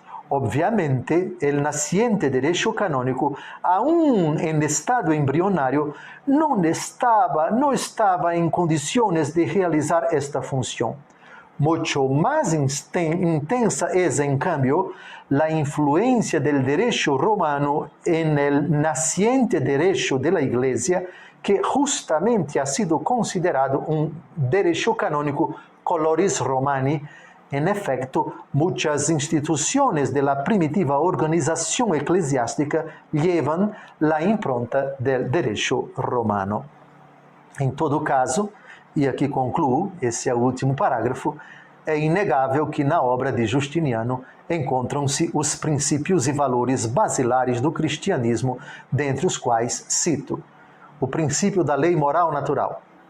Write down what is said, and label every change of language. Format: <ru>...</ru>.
<es>Obviamente, el naciente derecho canónico, aún en estado embrionario, no estaba en condiciones de realizar esta función. Mucho más intensa es, en cambio, la influencia del derecho romano en el naciente derecho de la Iglesia, que justamente ha sido considerado um derecho canônico coloris Romani. En efecto, muchas instituciones de la primitiva organización eclesiástica llevan la impronta del derecho romano.</es> <pt>Em todo caso, e aqui concluo, esse é o último parágrafo, é inegável que na obra de Justiniano encontram-se os princípios e valores basilares do cristianismo, dentre os quais cito o princípio da lei moral natural,</pt>